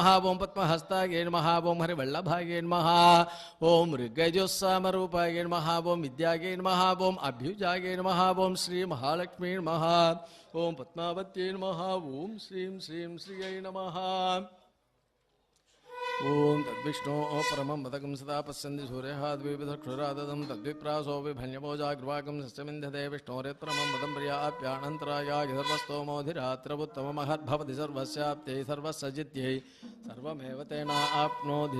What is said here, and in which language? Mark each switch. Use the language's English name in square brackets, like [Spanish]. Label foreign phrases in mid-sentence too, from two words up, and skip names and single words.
[Sanskrit] ఓం పద్మహస్తాయ నమః. ఓం హరివల్లభాయ నమః. ఓం మృగజుస్సామరూపాయ నమః. ఓం విద్యాయ నమః. ఓం అభ్యుజాయ నమః. ఓం శ్రీ మహాలక్ష్మీ నమః. ఓం పద్మావత్యై నమః. ఓం శ్రీం శ్రీం శ్రీయై నమః. ओम तद्विष्णो परमं पदकं सदा पश्यन्ति सूर्यः द्विविधक्षुराददं तद्विप्रासो विभन्यभोजाग्रवाकं सस्यमिन्धते विष्णोरेत्परमं पदं पर्याप्यानन्तरायाय सर्वस्तोमोधिरात्रमुत्तममहद्भवति सर्वस्याप्त्यै सर्वस्सजित्यै सर्वमेव तेनाप्नोति